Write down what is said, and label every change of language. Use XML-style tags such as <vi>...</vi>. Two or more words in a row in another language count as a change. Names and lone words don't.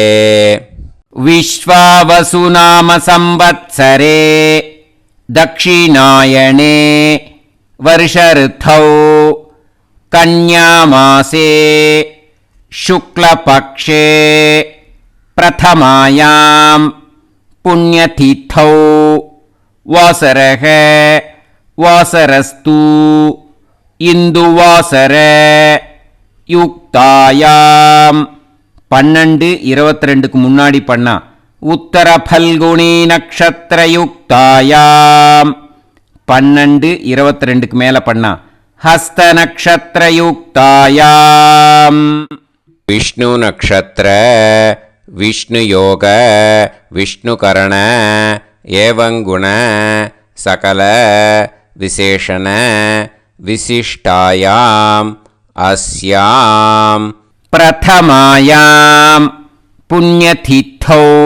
<sa>विश्वावसुनाम संवत्सरे दक्षिणायने वर्षऋतौ कन्यामासे शुक्लपक्षे प्रथमायां पुण्यतिथौ वासरः वासरस्तु इन्दुवासर युक्तायां</sa> <ta>12-22க்கு முன்னாடி பண்ணா</ta> <sa>उत्तर फल्गुनी नक्षत्र युक्तायाम्.</sa> <ta>12-22க்கு மேல பண்ணா</ta> <sa>हस्त नक्षत्र युक्तायाम्. विष्णु नक्षत्र विष्णु योग विष्णुकरण एवङ्गुण सकल विशेषण विशिष्टायाम् अस्याम् प्रथमायाम् पुण्यतिथौ.</sa>